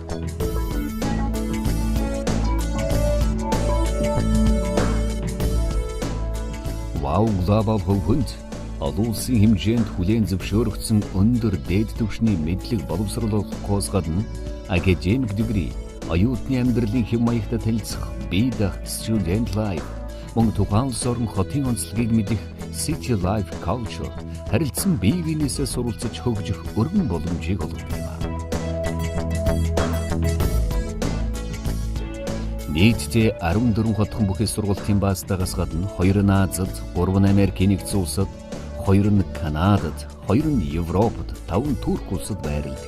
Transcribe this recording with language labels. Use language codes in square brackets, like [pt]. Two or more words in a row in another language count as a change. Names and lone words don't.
[mn] Wow Global хөвгөнд олон улсын хэмжээнд хүлээн зөвшөөрөгдсөн өндөр дээд түвшний мэдлэг боловсрол олохоос гадна академик дэгри, оюутны амьдралын хэв маягтай танилцах, бие даах [en] student life, [mn] мөн тухайн улс орн хотын онцлогийг мэдэх [en] city life culture, [mn] харилцан бие биенээсээ суралцаж хөгжих өргөн боломжийг олгодог юм. Нийтдээ 14 хотхон бүхий сургуулийн баазтайгаас гадна 2 нь Азад, 3 нь Америкийн нэгдсэн улсад, 2 нь Канадад, 2 нь Европод, 5 нь Турк улсад байрладаг.